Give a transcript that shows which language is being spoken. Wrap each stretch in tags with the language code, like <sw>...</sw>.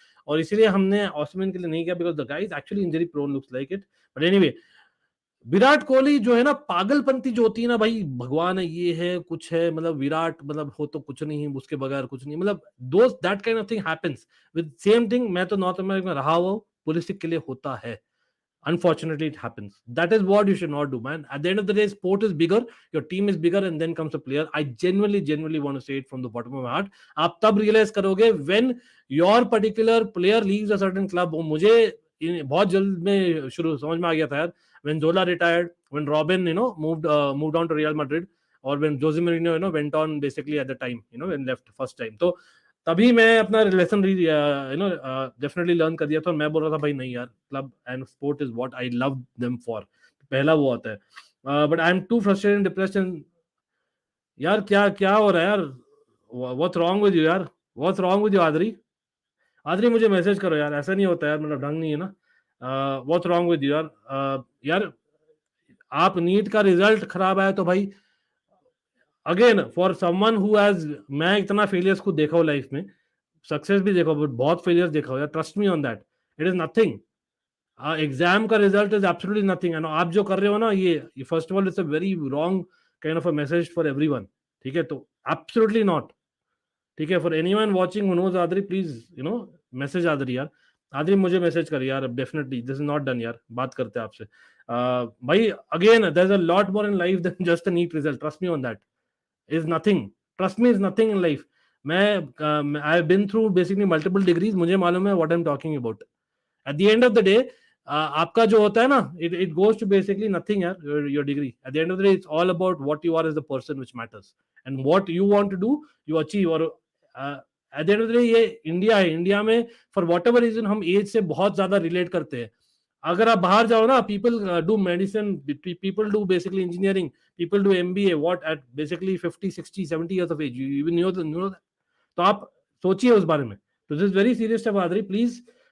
<hi>और इसीलिए हमने ऑस्मेन के लिए नहीं किया,</hi> <en>Because the guys actually injury prone looks like it.</en> <hi>But anyway, Virat Kohli जो है ना, पागलपंती जो होती है ना भाई, भगवान है, ये है, कुछ है, मतलब विराट मतलब हो तो कुछ नहीं है, उसके बगैर कुछ नहीं, मतलब दोस्त</hi> <en>That kind of thing happens with same thing.</en> <hi>मैं तो नॉर्थ अमेरिका में रहा हुआ, पुलिसिक के लिए होता है।</hi> <en>Unfortunately, it happens. That is what you should not do, man. At the end of the day, sport is bigger, your team is bigger, and then comes a player. I genuinely want to say it from the bottom of my heart.</en> <hi>आप तब realize करोगे</hi> <en>when your particular player leaves a certain club.</en> <hi>मुझे बहुत जल्द में शुरू समझ में आ गया था यार.</hi> <en>When Zola retired, when Robin, moved on to Real Madrid, or when Jose Mourinho, went on basically at the time, when left first time.</en> <hi>तो तभी मैं अपना लेसन डेफिनेटली लर्न कर दिया था. और मैं बोल रहा था भाई नहीं यार,</hi> <en>Club and sport is what I love them for.</en> <hi>पहला वो होता है.</hi> <en>But I am too frustrated and depressed.</en> <hi>यार क्या क्या हो रहा है यार?</hi> <en>What's wrong with you यार? What's wrong with you Aadri?</en> <hi>आदरी मुझे मैसेज करो यार, ऐसा नहीं होता यार, मतलब ढंग नहीं है ना.</hi> <en>What's wrong with you यार?</en> <hi>यार आप नीट का रिजल्ट खराब आया तो भाई again for someone who has, मैं इतना फेलियर्स को देखा हूँ लाइफ में, सक्सेस भी देखा हूँ, बहुत फेलियर्स देखा हूँ यार.</hi> <en>Trust me on that, it is nothing. Exam का result is absolutely nothing.</en> <hi>And आप जो कर रहे हो ना,</hi> <en>ये first of all it's a very wrong kind of a message for everyone. ठीक है, तो absolutely not. ठीक है, for anyone watching who knows Aadri, please message Aadri यार.</en> <hi>आदरी मुझे मैसेज कर यार,</hi> <en>definitely this is not done</en> <hi>यार. बात करते हैं आपसे.</hi> <en>भाई again there is a lot more in life than just a NEET result. Trust me on that. Is nothing. Trust me, is nothing in life. मैं I have been through basically multiple degrees.</en> <hi>मुझे मालूम है</hi> <en>what I'm talking about. At the end of the day,</en> <hi>आपका जो होता है ना,</hi> <en>it goes to basically nothing यार. Your degree. At the end of the day, it's all about what you are as the person which matters, and what you want to do, you achieve. और at the end of the day,</en> <hi>ये India है. India में</hi> <en>for whatever reason</en> <hi>हम as से बहुत ज्यादा relate करते हैं. अगर आप बाहर जाओ ना,</hi> <en>People do medicine, people do basically engineering, people do MBA what at basically 50 60 70 years of age. You even know that.</en> <hi>तो आप सोचिए उस बारे में.</hi> <en>तो this very serious step आदरी, please.</en>